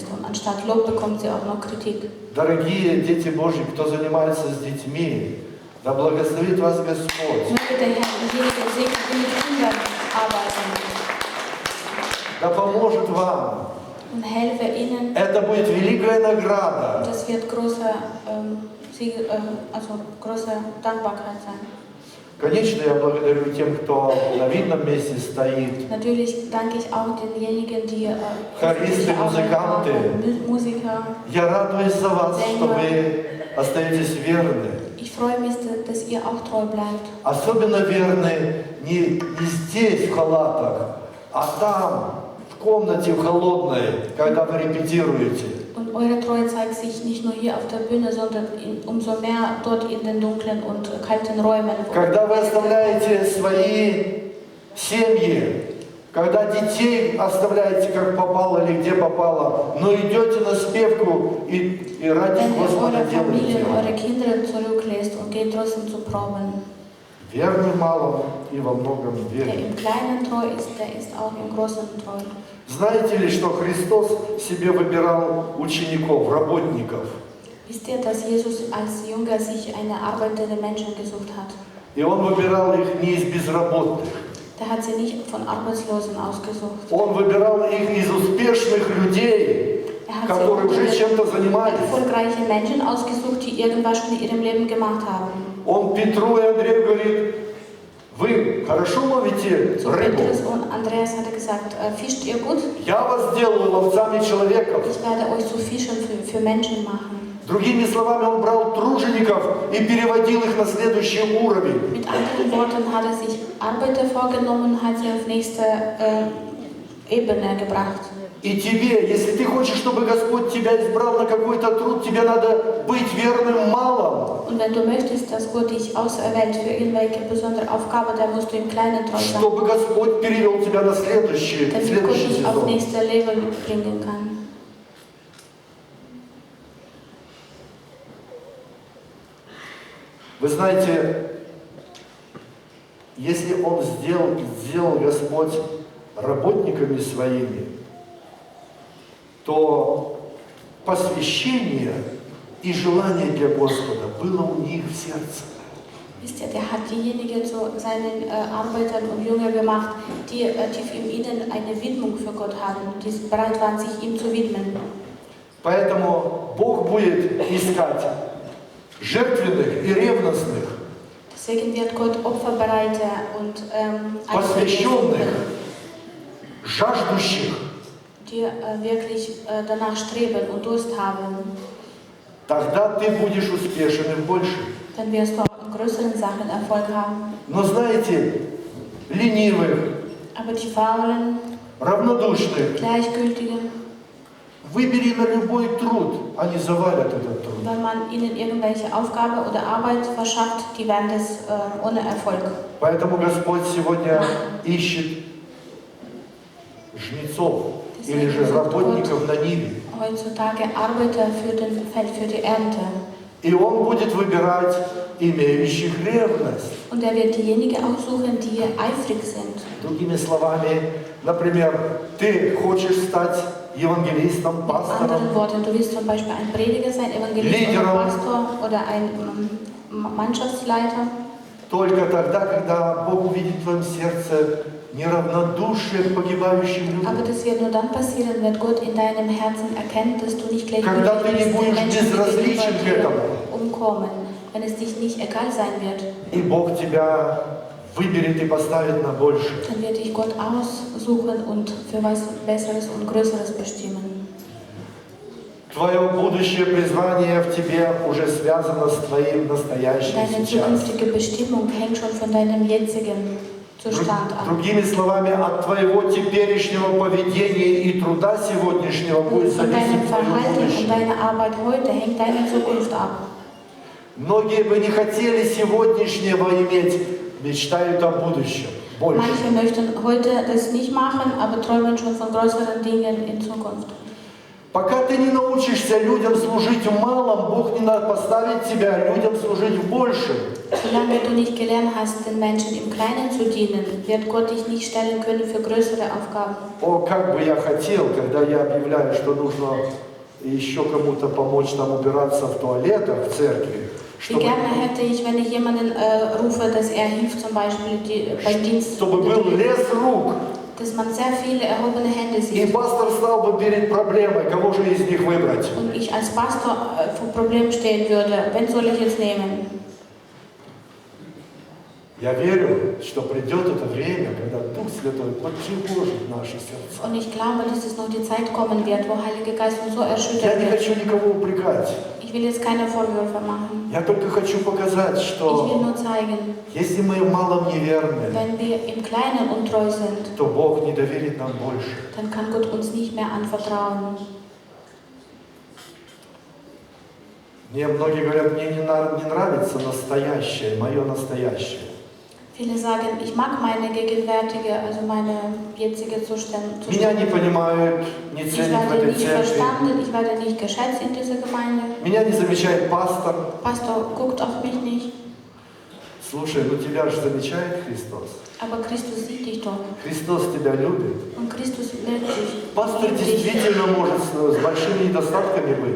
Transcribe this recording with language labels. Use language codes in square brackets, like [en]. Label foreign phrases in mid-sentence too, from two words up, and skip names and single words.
[de] Und anstatt Lob bekommt sie auch noch Kritik. [ru] Дорогие дети Божьи, кто занимается с детьми, да благословит вас Господь. [de] Möge der Herr diejenigen segnen, die mit Kindern arbeiten [ru] Да поможет вам. [de] und helfe ihnen. [ru] Это будет великая награда. [de] Das wird große Dankbarkeit sein. [ru] Конечно, я благодарю тем, кто на видном месте стоит. [de] Natürlich danke ich auch denjenigen, die [ru] Chorisты, музыканты. [de] Musiker. [ru] Я радуюсь за вас, что вы остаетесь верны. [de] Ich freue mich, dass ihr auch treu bleibt. [ru] Особенно верны не здесь, в халатах, а там, в комнате в холодной, когда вы репетируете. [de] Und eure Treue zeigt sich nicht nur hier auf der Bühne, sondern umso mehr dort in den dunklen und kalten Räumen. [ru] Когда вы оставляете свои семьи, когда детей оставляете как попало или где попало, но идете на спевку и ради [de] Wenn ihr [ru] Господа [de] eure [ru] делаете. [de] Familien, eure Kinder zurücklässt und geht trotzdem zu Proben. [ru] Верный в малом и во многом [de] Der [ru] верен. [de] im Kleinen treu ist, der ist auch im Großen treu. [ru] Знаете ли, что Христос себе выбирал учеников, работников? [de] Wisst ihr, dass Jesus als Jünger sich eine arbeitende Menschen gesucht hat? [ru] И Он выбирал их не из безработных. [de] Der hat sie nicht von Arbeitslosen ausgesucht. [ru] Он выбирал их из успешных людей, [de] Er hat [ru] которые уже чем-то [de] sie [ru] занимались. [de] erfolgreiche Menschen ausgesucht, die irgendwas schon in ihrem Leben gemacht haben. [ru] Он Петру и Андрею говорит, вы хорошо ловите [de] Zu [ru] рыбу? [de] Petrus und Andreas hat er gesagt, fischt ihr gut? [ru] Я вас сделаю ловцами человеков. [de] Ich werde euch zu Fischen für Menschen machen. [ru] Другими словами, он брал тружеников и переводил их на следующий уровень. [de] Mit anderen Worten hat er sich Arbeiter vorgenommen und hat sie auf nächste Ebene gebracht. [ru] И тебе, если ты хочешь, чтобы Господь тебя избрал на какой-то труд, тебе надо быть верным в малом, [de] Und wenn du möchtest, dass Gott dich auserwählt für irgendwelche besondere Aufgabe, dann musst du im Kleinen treu sein, [ru] чтобы Господь перевел тебя на следующий [de] damit Gott dich auf [ru] сезон. [de] nächste Level bringen kann. [ru] Вы знаете, если Он сделал Господь работниками своими, то посвящение и желание для Господа было у них в сердце. [de] Wisst ihr, der hat diejenigen zu seinen Arbeitern und Jüngern gemacht, die tief in ihnen eine Widmung für Gott haben, die bereit waren, sich ihm zu widmen. [ru] Поэтому Бог будет искать жертвенных и ревностных, [de] Deswegen wird Gott Opferbereite und [ru] посвященных, жаждущих. [de] die wirklich danach streben und Durst haben. [ru] Тогда ты будешь успешен и в большем. [de] Dann wirst du auch in größeren Sachen Erfolg haben. [ru] Но знаете, ленивых, [de] Aber die Faulen, [ru] равнодушных, [de] Gleichgültigen, [ru] Выбери на любой труд, они завалят этот труд. [de] Wenn man ihnen irgendwelche Aufgabe oder Arbeit verschafft, die werden das ohne Erfolg. [ru] Поэтому Господь сегодня ищет жнецов или же работников на Ниве. [de] Heutzutage Arbeiter für den Feld, für die Ernte. [ru] И Он будет выбирать имеющих ревность. [de] Und er wird diejenigen aussuchen, die eifrig sind. [ru] Другими словами, например, ты хочешь стать евангелистом, [de] Mit [ru] пастором, [de] anderen Worten, du willst zum Beispiel ein Prediger sein, Evangelist oder Pastor oder ein Mannschaftsleiter. [ru] только тогда, когда Бог увидит в твоем сердце неравнодушие к погибающим [de] Aber [ru] людям. [de] das wird nur dann passieren, wenn Gott in deinem Herzen erkennt, dass du nicht gleich [ru] Когда ты не будешь безразличен к этому. [de] umkommen, wenn es dich nicht egal sein wird, [ru] И Бог тебя выберет и поставит на больше. [de] dann wird dich Gott aussuchen und für was Besseres und Größeres bestimmen. [ru] Твое будущее призвание в тебе уже связано с твоим настоящим [de] Deine [ru] сейчас. [de] zukünftige Bestimmung hängt schon von deinem jetzigen Zustand ab. [ru] Другими словами, от твоего теперешнего поведения и труда сегодняшнего будет [de] Von deinem [ru] зависеть твое [de] Verhalten und [ru] будущее. [de] deiner Arbeit heute hängt deine Zukunft ab. [ru] Многие бы не хотели сегодняшнего иметь, мечтают о будущем. Больше. [de] Manche möchten heute das nicht machen, aber träumen schon von größeren Dingen in Zukunft. [ru] Пока ты не научишься людям служить в малом, Бог не поставит тебя людям служить в большем. [de] Solange du nicht gelernt hast, den Menschen im Kleinen zu dienen, wird Gott dich nicht stellen können für größere Aufgaben. [ru] О, как бы я хотел, когда я объявляю, что нужно еще кому-то помочь там убираться в туалетах в церкви, [de] Wie gerne hätte ich, wenn ich jemanden rufe, dass er hilft, zum Beispiel beim Dienst, [ru] чтобы был лес рук, [de] dass man sehr viele erhobene Hände [ru] и [de] sieht. [ru] пастор стал бы перед проблемой, кого же из них выбрать. [de] Und ich als Pastor vor Problemen stehen würde, wen soll ich jetzt nehmen? [ru] Я верю, что придет это время, когда Дух Святой потревожит наши сердца. [de] Und ich glaube, dass es noch die Zeit kommen wird, wo Heiliger Geist uns so [ru] Я [de] erschüttern [ru] не [de] wird. [ru] хочу никого упрекать. [de] Ich will jetzt keine Vorwürfe machen. [ru] Я только хочу показать, [de] Ich will [ru] что [de] nur zeigen, [ru] если мы в малом неверны, [de] wenn wir im Kleinen untreu sind, [ru] то Бог не доверит нам больше. [de] dann kann Gott uns nicht mehr anvertrauen. [ru] Мне многие говорят, мне не нравится настоящее, мое настоящее. [de] Viele sagen, ich mag meine gegenwärtige, also meine jetzige Zustand. [ru] Меня не понимают, не [de] Ich [ru] ценят в [de] werde [ru] этой [de] nicht [ru] церкви. [de] verstanden, ich werde nicht geschätzt in dieser Gemeinde. [ru] Меня не замечает пастор. [de] Pastor guckt auf mich nicht, [ru] Слушай, ну тебя же замечает Христос. [de] aber Christus sieht dich doch. [ru] Христос тебя любит. [de] Und Christus liebt dich. [ru] Пастор [de] Liebt dich. [ru] действительно может с большими недостатками быть.